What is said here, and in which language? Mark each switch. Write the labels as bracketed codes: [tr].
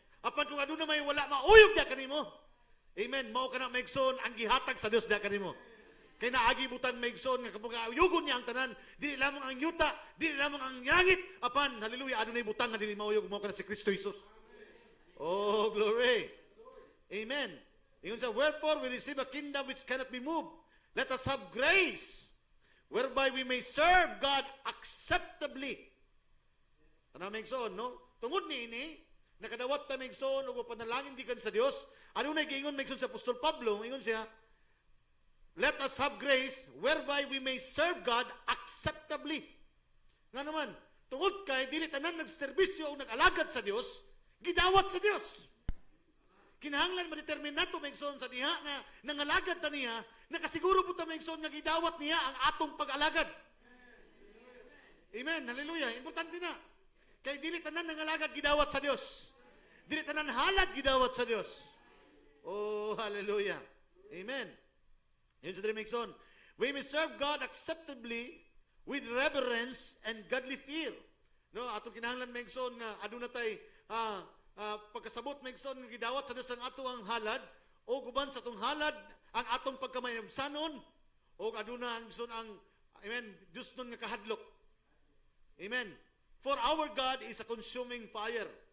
[ceb] Apan kung aduna may wala mauyog diha kanimo, amen, mao kana maigsoon ang gihatag sa Dios diha kanimo. Kay naagi butang maigsoon nga kapag uyugon niya ang tanan, dili lamang ang yuta, dili lamang ang langit, apan hallelujah, adunay butang nga dili mauyog, mao kana si Kristo Jesus. [en] Oh, glory. Amen. [ceb] Ingon sa, [en] wherefore we receive a kingdom which cannot be moved. Let us have grace whereby we may serve God acceptably. [ceb] Ano maigsoon, no? Tungod niini, nakadawat ta maigsoon ug panalangin dikan sa Dios. Ano na giingon maigsoon sa Apostol Pablo, ingon siya, [en] let us have grace whereby we may serve God acceptably. [ceb] Nga naman, tungod kay dili tanan nagserbisyo o nag-alagad sa Dios, gidawat sa Dios. kinahanglan ma-determine nato maigsoon sa diha nga nangalagad ta niya, nakasiguro po ta maigsoon nga gidawat niya ang atong pag-alagad. Amen. Hallelujah. Importante na. Kay dili tanan nangalagad gidawat sa Dios. Dili tanan halad gidawat sa Dios. Oh, hallelujah. Amen. Yun sa maigsoon. [en] We may serve God acceptably with reverence and godly fear. [ceb] No, atong kinahanglan maigsoon nga aduna tay pagkasabot maigsoon nga gidawat sa Dios ang ato ang halad o guban sa atong halad ang atong pagkamayabsanon o aduna ang son ang amen Dios nun nga kahadlok. Amen. [en] For our God is a consuming fire.